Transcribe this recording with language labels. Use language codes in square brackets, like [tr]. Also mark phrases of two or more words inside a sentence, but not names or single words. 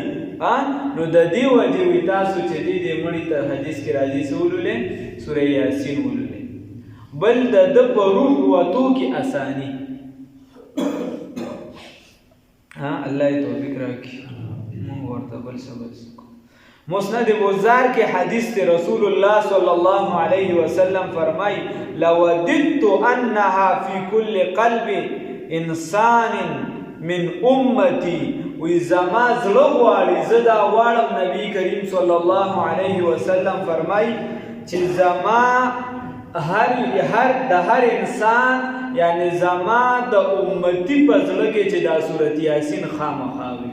[ps] نو د دې وجې وي تاسو چې دې مړي ته حدیث کې راځي څه ولولئ سوره یاسین ولولئ. بل د ده په روح وتو کې اساني. الله یې توفیق راکړي. موږ ورته بل څه [ur] مسند بزار کے حدیث سے رسول اللہ صلی اللہ علیہ وسلم فرمائی [ar] لوددت انہا فی کل قلب انسان من امتی، [ps] وی زما زړه غواړي زه دا غواړم نبی کریم صلی الله علیه وسلم فرمائی چې زما هر انسان یعنی زما د امتی په زړه کې چې دا سورت یاسین خامخا وي.